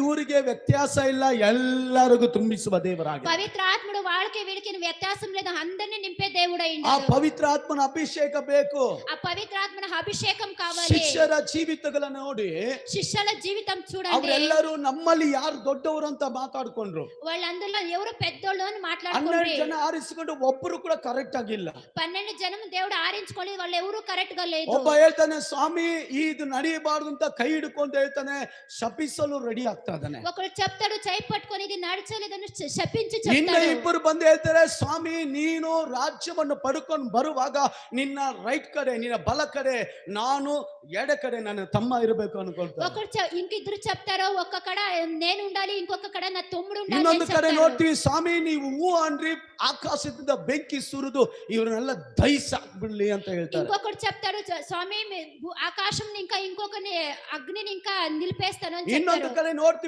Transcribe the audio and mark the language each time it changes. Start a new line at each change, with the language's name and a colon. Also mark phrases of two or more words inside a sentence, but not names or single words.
Kannada: ಊರಿಗೆ ವ್ಯತ್ಯಾಸ ಇಲ್ಲ, ಎಲ್ಲರಿಗೂ ತುಂಬಿಸುವ ದೇವರಾಗಿ.
Telugu: పవిత్ర ఆత్ముడు వాళ్ళకి వీళ్ళకి వ్యత్యాసం లేదు, అందరినీ నింపే దేవుడై ಆ ఉన్నాడు.
Kannada: ಪವಿತ್ರ ಆತ್ಮನ ಅಭಿಷೇಕ ಬೇಕು.
Telugu: ఆ పవిత్ర ఆత్మన అభిషేకం కావాలి.
Kannada: ಶಿಷ್ಯರ ಜೀವಿತಗಳನ್ನ ನೋಡಿ
Telugu: శిష్యుల జీవితం చూడండి.
Kannada: ಅವರೆಲ್ಲರೂ ನಮ್ಮಲ್ಲಿ ಯಾರು ದೊಡ್ಡವರು ಅಂತ ಮಾತಾಡ್ಕೊಂಡ್ರು.
Telugu: వాళ్ళందరిలో ఎవరు పెద్దోళ్ళు అని 12 మాట్లాడుకుంటారు.
Kannada: ಜನ ಆರಿಸಿಕೊಂಡು ಒಬ್ಬರು ಕೂಡ ಕರೆಕ್ಟ್ ಆಗಿಲ್ಲ.
Telugu: 12 జనం దేవుడు ఆరించుకోలేదు, వాళ్ళు ఎవరు కరెక్ట్ గా లేదు.
Kannada: ಒಬ್ಬ ಹೇಳ್ತಾನೆ, ಸ್ವಾಮಿ ಇದು ನಡೆಯಬಾರದು ಅಂತ ಕೈ ಹಿಡ್ಕೊಂಡು ಹೇಳ್ತಾನೆ, ಶಪಿಸಲು ರೆಡಿ ಆಗ್ತಾ ಇದ್ದಾನೆ.
Telugu: ఒకడు చెప్తాడు చేయి పట్టుకొని ఇది నడచలేదని శపించి
Kannada: ಇನ್ನು
Telugu: చెప్తాడు.
Kannada: ಇಬ್ಬರು ಬಂದು ಹೇಳ್ತಾರೆ, ಸ್ವಾಮಿ ನೀನು ರಾಜ್ಯವನ್ನು ಪಡ್ಕೊಂಡು ಬರುವಾಗ ನಿನ್ನ ರೈಟ್ ಕಡೆ, ನಿನ್ನ ಬಲ ಕಡೆ, ನಾನು ಎಡ ಕಡೆ ನನ್ನ ತಮ್ಮ ಇರಬೇಕು ಅನ್ಕೊಳ್ತಾರೆ.
Telugu: ఒకడు ఇంకిద్దరు చెప్తారు, ఒక్క కడ నేను ఉండాలి, ఇంకొక కడ నా తమ్ముడు ఉండాలి.
Kannada: ಇನ್ನೊಂದು ಕಡೆ ನೋಡ್ತೀವಿ, ಸ್ವಾಮಿ ನೀವು ಹೂ ಅನ್ರಿ ಆಕಾಶದಿಂದ ಬೆಂಕಿ ಸುರಿದು ಇವರನ್ನೆಲ್ಲ ದಹಿಸಾಕ್ಬಿಡ್ಲಿ ಅಂತ ಹೇಳ್ತಾರೆ.
Telugu: ఇంకొకడు చెప్తాడు, స్వామి ఆకాశం ఇంకా ఇంకొకని అగ్నిని ఇంకా నిలిపేస్తాను అని
Kannada: ಇನ್ನೊಂದು
Telugu: చెప్తారు.
Kannada: ಕಡೆ ನೋಡ್ತೀವಿ,